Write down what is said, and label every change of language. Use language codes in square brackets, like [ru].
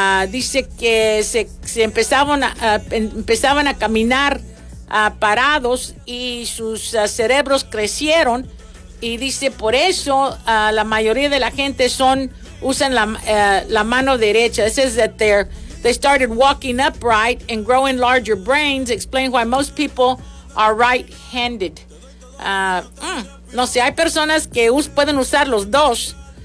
[es] dice que se empezaban a caminar parados y sus cerebros crecieron, y dice por eso la mayoría de la gente usan la mano derecha. [en] It says that they started walking upright and growing larger brains explain why most people are right-handed. [es] No sé, hay personas que pueden usar los dos.